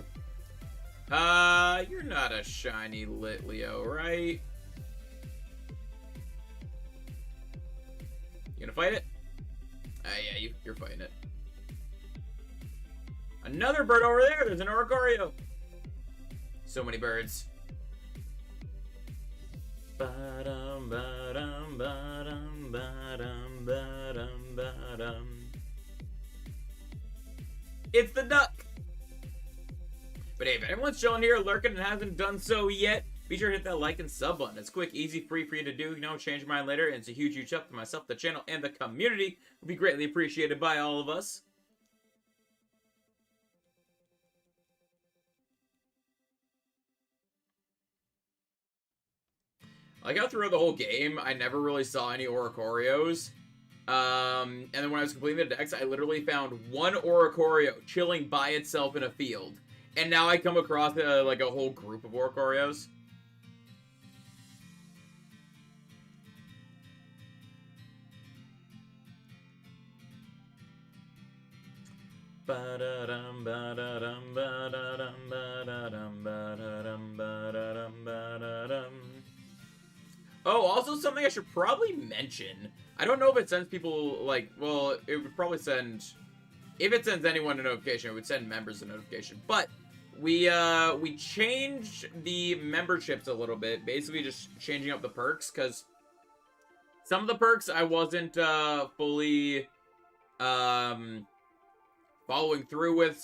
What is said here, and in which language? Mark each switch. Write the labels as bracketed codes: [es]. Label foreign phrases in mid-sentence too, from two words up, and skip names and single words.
[en] You're not a shiny Litleo, right? You gonna fight it? Yeah, you're fighting it. Another bird over there! There's an Oricorio! So many birds. Ba-dum, ba-dum, ba-dum, ba-dum, ba-dum, ba-dum. It's the duck! But hey, if anyone's chilling here, lurking, and hasn't done so yet, be sure to hit that like and sub button. It's quick, easy, free for you to do. You know, change your mind later, and it's a huge, huge help to myself, the channel, and the community. It would be greatly appreciated by all of us. Like how throughout the whole game, I never really saw any Oricorios. And then when I was completing the decks, I literally found one Oricorio chilling by itself in a field. And now I come across like a whole group of Oricorios. Ba-da-dum, ba-da-dum, ba-da-dum, ba-da-dum, ba-da-dum, ba-da-dum, ba-da-dum. Oh, also something I should probably mention. I don't know if it sends people, like, well, it would probably send, if it sends anyone a notification, it would send members a notification. But we changed the memberships a little bit, basically just changing up the perks, because some of the perks I wasn't fully following through with.